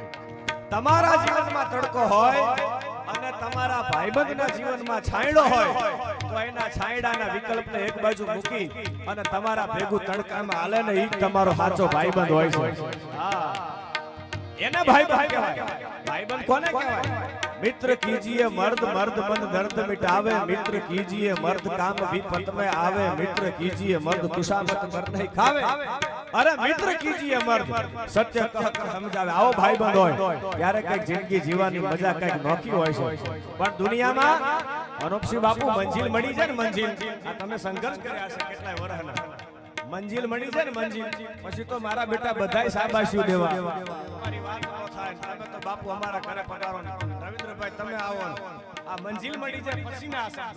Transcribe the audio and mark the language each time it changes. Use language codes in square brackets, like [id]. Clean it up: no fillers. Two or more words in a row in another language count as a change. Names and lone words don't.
[gu] તમારા જીવનમાં તડકો હોય અને તમારા ભાઈબંધના જીવનમાં છાંયડો હોય તો એના છાંયડાના વિકલ્પને એક બાજુ મૂકી અને તમારા ભેગું તડકામાં હાલે ને ઈ તમારો સાચો ભાઈબંધ હોય છે. હા, એને ભાઈબંધ કહેવાય. ભાઈબંધ કોને કહેવાય? [hi] मित्र कीजिए मर्द मर्द मन दर्द मिटावे, मित्र कीजिए मर्द काम विपत में आवे, मित्र कीजिए मर्द खुशामत कर नहीं खावे, अरे मित्र कीजिए मर्द सत्य कह कर समझावे. [gu] આવો ભાઈબંધ હોય ત્યારે કઈક જિંદગી જીવવાની મજા કઈક નોખી હોય છે. પણ દુનિયામાં અનુપસિંહ બાપુ મંજિલ મળી જાય ને મંજિલ, આ તમે સંઘર્ષ કર્યા છે કેટલાય વર્ષના, મંજિલ મળી જાય ને મંજિલ પછી તો મારા બેટા બધાય શાબાશીઓ દેવા. તમારી વાત ન થાય તમે તો બાપુ અમારા ઘરે પધારો ને રવિન્દ્રભાઈ તમે આવો ને આ મંજિલ મળી જાય પછી ના આશા.